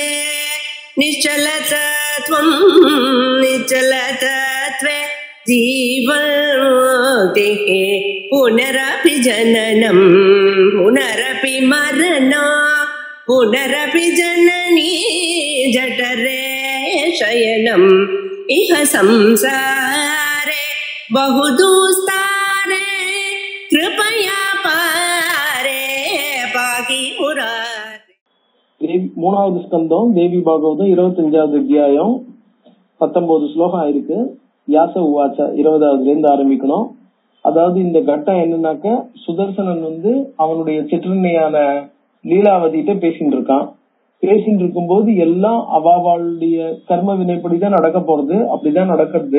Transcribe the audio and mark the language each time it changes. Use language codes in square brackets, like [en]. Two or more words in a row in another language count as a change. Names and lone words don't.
[sa] निश्चलतत्वं निश्चलतत्वे जीवन्मुक्तिः पुनरपि जननं पुनरपि मरणं पुनरपि जननी जठरे शयनम् इह संसारे बहुदुस्तारे कृपया पारे पाहि मुरारे। [ta] மூணாவது ஸ்கந்தம் தேவி பாகவதம் 25வது அத்தியாயம் 19 ஸ்லோகம் ஆயிருக்கு. [sa] व्यास उवाच [ta] 20வதுல இருந்து ஆரம்பிக்கணும். அதாவது இந்த கட்டம் என்னன்னாக்க, சுதர்சனன் அவனுடைய சிற்றன்னையான லீலாவதிட்ட பேசிட்டு இருக்கான். பேசிட்டு இருக்கும்போது எல்லாம் அவளுடைய கர்ம வினைப்படிதான் நடக்க போறது, அப்படிதான் நடக்கிறது.